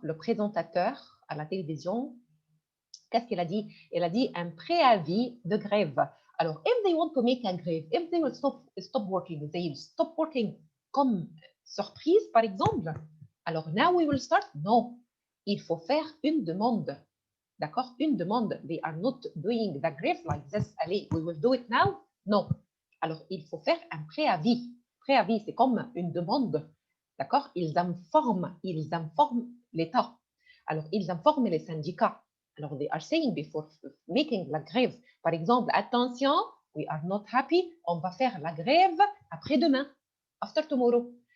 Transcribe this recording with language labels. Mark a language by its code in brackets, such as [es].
[fr] Le présentateur à la télévision. Qu'est-ce qu'elle a dit? Elle a dit un préavis de grève. Alors, [en] if they want to make a grève, if they will stop working, they will stop working [fr] comme surprise, par exemple. Alors, [en] now we will start? [fr] Non. Il faut faire une demande. D'accord? Une demande. [en] They are not doing the grève like this. Allez, we will do it now? Non. [fr] Alors, il faut faire un préavis. Préavis, c'est comme une demande. D'accord? Ils informent l'État. Alors, ils informent les syndicats. Alors, [en] they are saying before making [fr] la grève, par exemple, attention, [en] we are not happy, [fr] on va faire la grève après-demain, [en] after tomorrow.